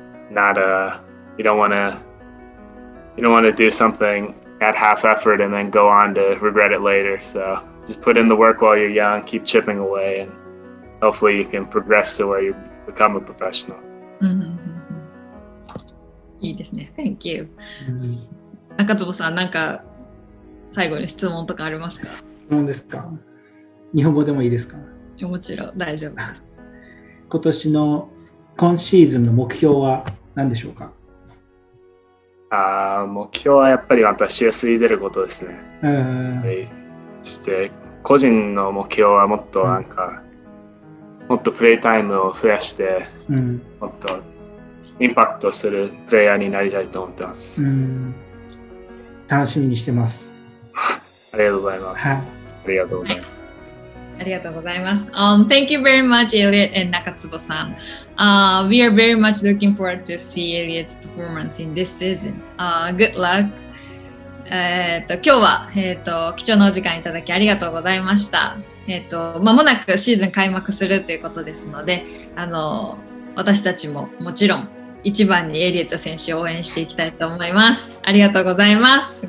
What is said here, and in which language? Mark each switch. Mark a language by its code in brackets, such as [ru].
[en] Not you don't want to do something at half effort and then go on to regret it later. So just put in the work while you're young, keep chipping away, and hopefully you can progress to where you become a professional. [ja] いいですね。 [en] Thank you. [ja] 中坪さん、なんか最後に質問とかありますか？質問ですか？日本語でもいいですか？もちろん大丈夫です。今シーズンの目標は何でしょうか？目標はやっぱり私が出ることですね。そして個人の目標はもっともっとプレイタイムを増やして、もっとインパクトするプレイヤーになりたいと思ってます。楽しみにしてます。ありがとうございます。ありがとうございます。ありがとうございます。 [en] Thank you very much, Elliot and Nakatsubo-san. We are very much looking forward to see Elliot's performance in this season. Good luck. [ja] 今日は、貴重なお時間いただきありがとうございました。間もなくシーズン開幕するということですので、私たちももちろん一番にエリエット選手を応援していきたいと思います。ありがとうございます。